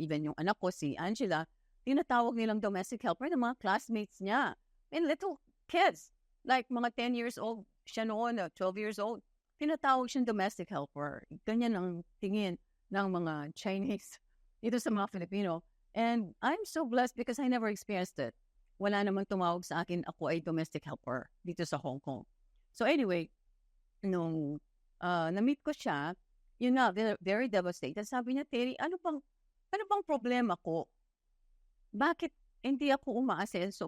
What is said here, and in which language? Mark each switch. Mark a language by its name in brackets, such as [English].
[Filipino] Even yung anak ko, si Angela, tinatawag nilang domestic helper ng mga classmates niya. [English] And little kids, like mga 10 years old, [Filipino] siya noon, [English] 12 years old, [Filipino] tinatawag siyang [English] domestic helper. [Filipino] Ganyan ang tingin ng mga Chinese dito sa mga Filipino. [English] And I'm so blessed because I never experienced it. [Filipino] Wala namang tumawag sa akin, ako ay domestic helper dito sa Hong Kong. So anyway, nung na-meet ko siya, yun nga, [English] very devastated. [Filipino] Sabi niya, Terry, ano bang problema ko? Bakit hindi ako umaasenso?